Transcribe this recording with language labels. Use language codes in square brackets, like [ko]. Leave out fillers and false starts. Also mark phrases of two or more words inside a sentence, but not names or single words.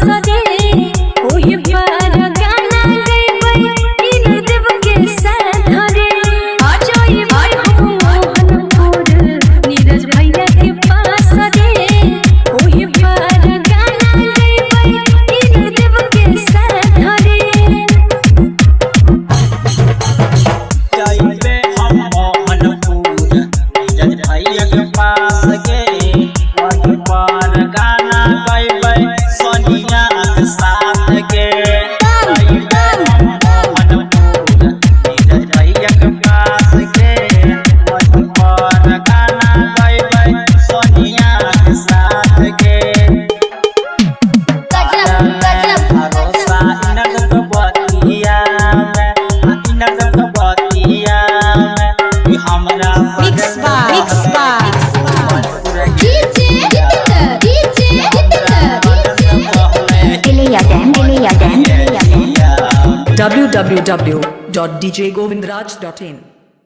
[mai] रे ओही पर गाना गइबै इंद्रदेव के साथ रे जोई बोई हम मोहनपुर नीरज भैया के पास रे ओही पर गाना गइबै इंद्रदेव के साथ रे जाइबे हम मोहनपुर जज भैया के पास गे वही पर गाना गइबै सोनिया के साथ गे जाइबे हम मोहनपुर जज भैया के पास गे वही पर गाना गइबै सोनिया के साथ गे भरोसा इनक बतिया में कि हमरा [en] Mix by DJ Tilia Dam Yeah. www.djgovindraj.in